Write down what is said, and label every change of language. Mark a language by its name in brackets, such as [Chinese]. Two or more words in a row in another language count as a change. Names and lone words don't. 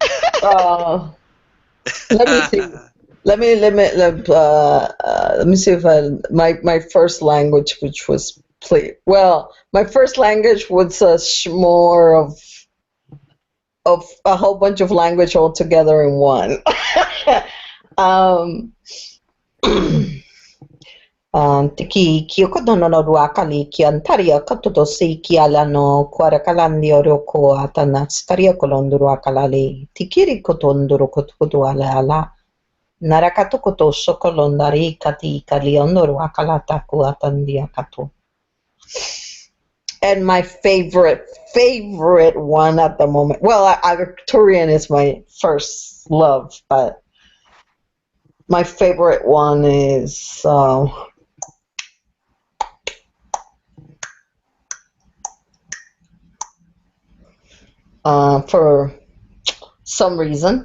[English] Let me see. Let me see if my first language, which was my first language was more of a whole bunch of language all together in one. Tiki kioko dono no ruakali ki antaria katodosi ki alano kuarakalandi oroko atanats karia kolonduru akalali tikiri kotonduru kotukudu ala Narakato sokolondari kati kaliondoru akalata kuatandia kato. And my favorite one at the moment, well, Victorian is my first love, but my favorite one is for some reason.